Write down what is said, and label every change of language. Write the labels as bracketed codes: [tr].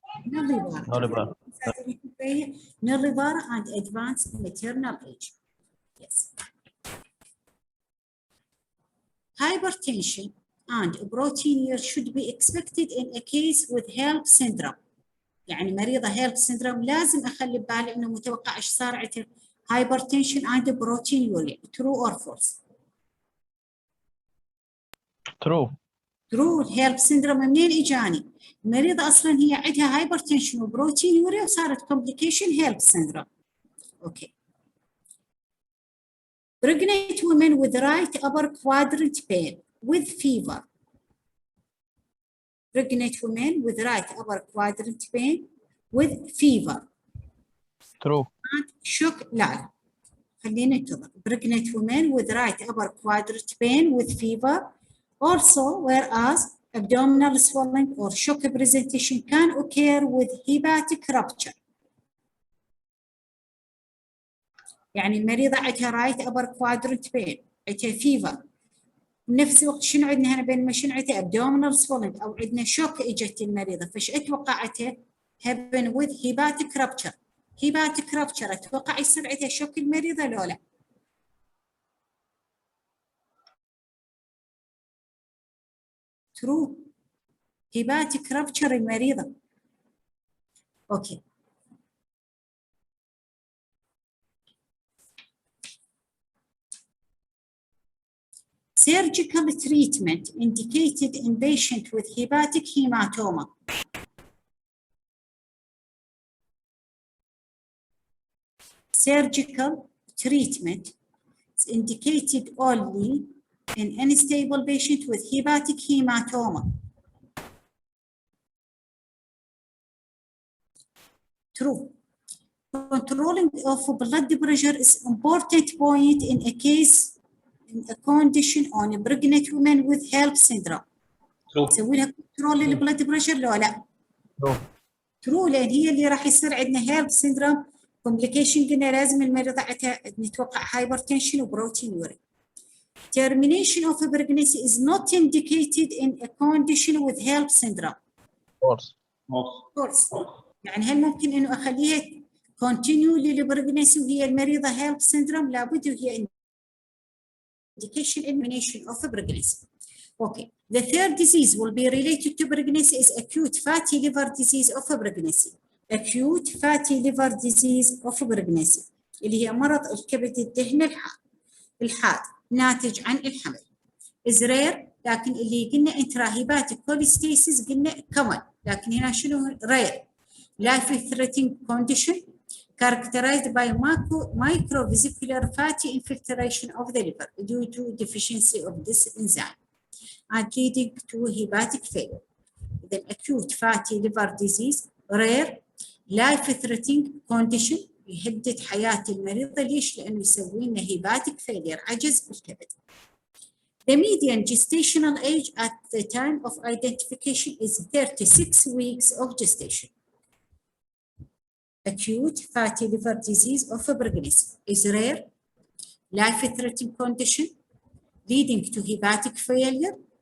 [en] Nullivar. Nullivar. Nullivar and advanced maternal age. Yes. Hypertension and proteinuria should be expected in a case with HELLP syndrome. [ar] يعني مريضة HELLP syndrome لازم أخلي ببالي إنه متوقع إيش صار عندها [en] hypertension and proteinuria. True or false? True. True. [ar] HELLP syndrome منين إجاني؟ المريضة أصلاً هي عندها hypertension وبروتينيوريا وصارت complication HELLP syndrome. [en] Okay. Pregnant women with right upper quadrant pain with fever. Pregnant women with right upper quadrant pain with fever. True. And shock. [ar] لا خلينا ننتظر. [en] Pregnant women with right upper quadrant pain with fever. Also, whereas abdominal swelling or shock presentation can occur with hepatic rupture. [ar] يعني المريضة عندها [en] right upper quadrant pain، [ar] عندها fever. بنفس الوقت شنو عندنا هنا بين ما شنو عندها [en] abdominal swelling [ar] أو عندنا شوك إجت المريضة، فش أتوقعتها [en] happen with hepatic rupture. [ar] hepatic rupture أتوقع يصير عندها شوك المريضة لو لا؟ [en] True. hepatic rupture المريضة. Okay. Surgical treatment indicated in patient with hepatic hematoma. Surgical treatment is indicated only in unstable patient with hepatic hematoma. True. Controlling of blood pressure is important point in a case in a condition on a pregnant woman with HELLP syndrome. True. [ar] نسوي لها كنترول للبلد بريشر لو لا؟ [en] True. [ar] ترو، لان هي اللي راح يصير عندنا [en] HELLP syndrome complication. [ar] قلنا لازم المريضة عندها نتوقع hypertension وبروتينوريا. [en] Termination of pregnancy is not indicated in a condition with HELLP syndrome. False. False. [ar] يعني هل ممكن انه اخليها continue للبريجنسي وهي المريضة HELLP syndrome؟ لابد وهي [en] indication elimination of pregnancy. Okay. The third disease will be related to pregnancy is acute fatty liver disease of pregnancy. Acute fatty liver disease of pregnancy [ar] اللي هي مرض الكبد الدهن الحاد ناتج عن الحمل. [en] is rare، [ar] لكن اللي قلنا [en] intrahepatic cholestasis قلنا common، [ar] لكن هنا شنو [en] rare؟ life threatening condition characterized by microvesicular fatty infiltration of the liver due to deficiency of this enzyme and leading to hepatic failure. The acute fatty liver disease rare life-threatening condition [ar] يهدد حياة المريض. ليش؟ لأنه يسوي لنا [en] hepatic failure [ar] عجز بالكبد. [en] The median gestational age at the time of identification is 36 weeks of gestation. Acute fatty liver disease of pregnancy is rare, life-threatening condition leading to hepatic failure.